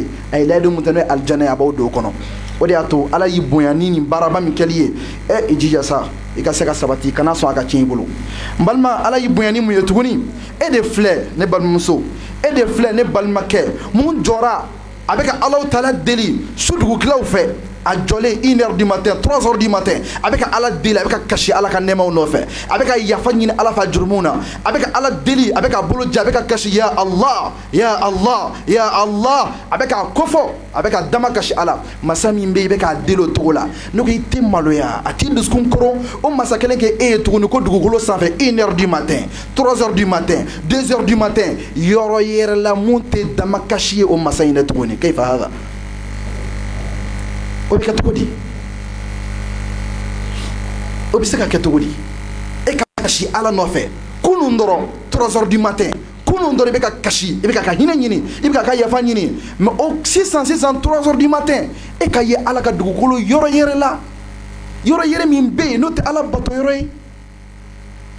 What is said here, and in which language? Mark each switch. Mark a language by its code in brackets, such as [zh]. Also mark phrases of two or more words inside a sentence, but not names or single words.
[bm] A ye layidu mun ta n'o ye alijana ye, a b'aw don o kɔnɔ. O de y'a to ala y'i bonya ni nin baaraba min kɛli ye, i jija sa i ka se ka sabati, kana sɔn a ka tiɲɛ i bolo. N balima, ala y'i bonya ni mun ye tuguni? E de filɛ ne balimamuso, e de filɛ ne balimakɛ, mun jɔra a bɛ ka Alahu Taala deli su dugukilaw fɛ, a jɔlen [fr] 1h du matin 3h du matin, [bm] a bɛ ka ala deli, a bɛ ka kasi ala ka nɛɛmaw nɔfɛ, a bɛ ka yafa ɲini ala fɛ jurumunw na, a bɛ ka ala deli, a bɛ ka bolo ja, a bɛ ka kasi [ar] ya Allah ya Allah ya Allah, [bm] a bɛ k'a kofɔ, a bɛ ka dama kasi ala. Masa min bɛ yen i bɛ k'a deli o cogo la, ne ko i tɛ maloya, a t'i dusukun koron. O masa kelen kɛ e ye tuguni ko dugukolo sanfɛ [fr] 1h du matin 3h du matin 2h du matin, [bm] yɔrɔ yɛrɛ la mun tɛ dama kasi ye o masa in dɛ tuguni. [ar] Kayfa hada? [bm] O bɛ kɛ cogo di? O bɛ se ka kɛ cogo di? E ka kasi ala nɔfɛ kunun dɔrɔn [fr] 3h du matin, [bm] kunun dɔrɔn i bɛ ka kasi, i bɛ ka hinɛ ɲini, i bɛ ka yafa ɲini, mais o sisan [fr] 3h du matin [bm] e ka ye ala ka dugukolo yɔrɔ yɛrɛ la, yɔrɔ yɛrɛ min bɛ yen n'o tɛ ala bato yɔrɔ ye.